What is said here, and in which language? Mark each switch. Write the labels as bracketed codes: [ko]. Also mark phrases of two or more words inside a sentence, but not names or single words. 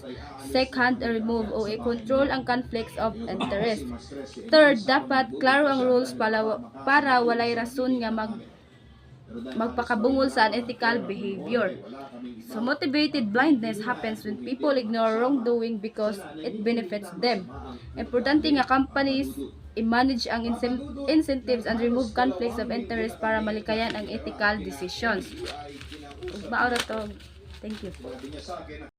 [ceb] Second, i-remove o i-control ang [en] conflicts of interest. Third, [ceb] dapat klaro ang rules para walay rason nga magpakabungol sa [en] unethical behavior. So, motivated blindness happens when people ignore wrongdoing because it benefits them. [ceb] Importante nga companies i-manage ang [en] incentives and remove conflicts of interest [ceb] para malikayan ang ethical decisions. Maura to. [en] Thank you.